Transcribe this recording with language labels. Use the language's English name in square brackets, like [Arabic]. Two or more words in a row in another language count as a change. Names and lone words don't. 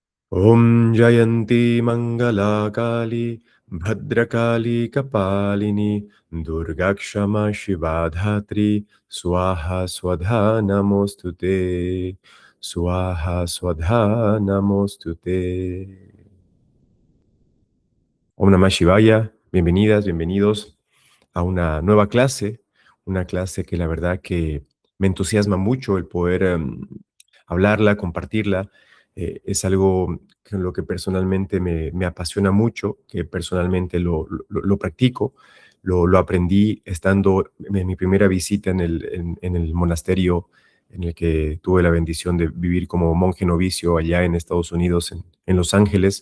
[Sanskrit] Om Jayanti Mangala Kali Bhadrakali Kapalini Durgakshama Shivadhatri Swaha Swadha Namostute Swaha Swadha Namostute. Om Namah Shivaya, [Spanish] bienvenidas, bienvenidos a una nueva clase, una clase que la verdad que me entusiasma mucho el poder hablarla, compartirla. Es algo que lo que personalmente me apasiona mucho, que personalmente lo practico, lo aprendí estando en mi primera visita en el monasterio en el que tuve la bendición de vivir como monje novicio allá en Estados Unidos, en Los Ángeles.